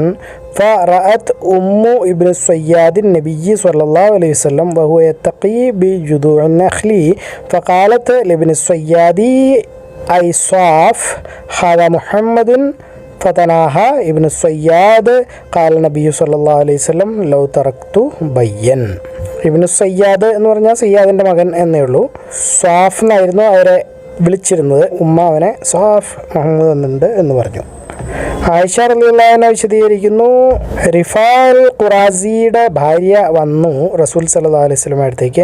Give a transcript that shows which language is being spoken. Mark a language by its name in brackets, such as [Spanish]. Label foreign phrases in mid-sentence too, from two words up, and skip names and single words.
[Arabic] فرأت أم ابن الصياد النبي صلى الله عليه وسلم وهو يتقي بجذوع النخل فقالت لابن الصياد أي صاف هذا محمد فتناها ابن الصياد قال النبي صلى الله عليه وسلم لو تركت بين. [Malayalam] ഇബ്നു സയ്യാദ് എന്ന് പറഞ്ഞാൽ സയ്യാദിൻ്റെ മകൻ എന്നേ ഉള്ളൂ. സ്വാഫ് എന്നായിരുന്നു അവരെ വിളിച്ചിരുന്നത്. ഉമ്മ അവനെ സ്വാഫ് മുഹമ്മദ് വന്നിട്ടുണ്ട് എന്ന് പറഞ്ഞു. ആയിഷ [Arabic] رضي الله عنها [Malayalam] വിശദീകരിക്കുന്നു, റിഫാൽ ഖുറാസിയുടെ ഭാര്യ വന്നു റസൂൽ [Arabic] صلى الله عليه وسلم [Malayalam] അടുത്തേക്ക്.